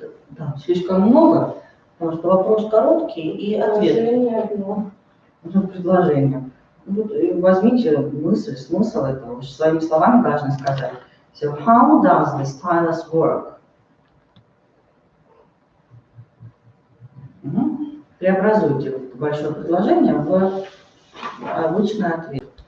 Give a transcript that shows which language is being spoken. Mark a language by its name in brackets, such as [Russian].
[Russian] Да, слишком много, потому что вопрос короткий и ответ. Предложение. Возьмите мысль, смысл этого, вы же своими словами должны сказать. [English] So how does the stylus work? [Russian] Преобразуйте большое предложение в обычный ответ.